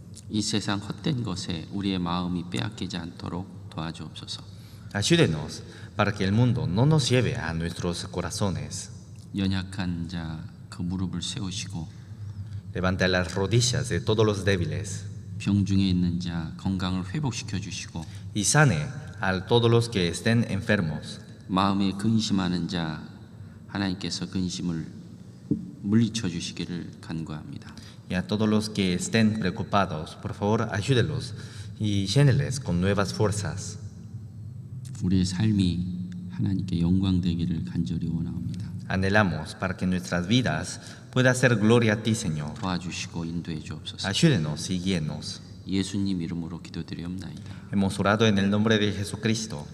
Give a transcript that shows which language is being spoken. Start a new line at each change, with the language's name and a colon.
Korean: 이 세상 헛된 것에 우리의 마음이 빼앗기지 않도록 도와주옵소서.
Spanish: Ayúdenos para que el mundo no nos lleve a nuestros corazones.
Korean: 연약한 자 그 무릎을 세우시고
Spanish: Levanta las rodillas de todos los débiles
Korean: 병 중에 있는 자 건강을 회복시켜 주시고
Spanish: y sane a todos los que estén enfermos.
Korean: 마음에 근심하는 자 하나님께서 근심을 물리쳐 주시기를 간구합니다.
Spanish: Y a todos los que estén preocupados, por favor, ayúdelos y lléneles con nuevas fuerzas.
Korean: 우리의 삶이 하나님께 영광 되기를 간절히 원합니다.
Spanish: Anhelamos para que nuestras vidas pueda hacer gloria a ti, Señor.
Korean: 도와주시고 인도해 주옵소서.
Spanish: Ayúdenos y guíenos.
Korean: 예수님 이름으로 기도드리옵나이다.
Spanish: Hemos orado en el nombre de Jesucristo.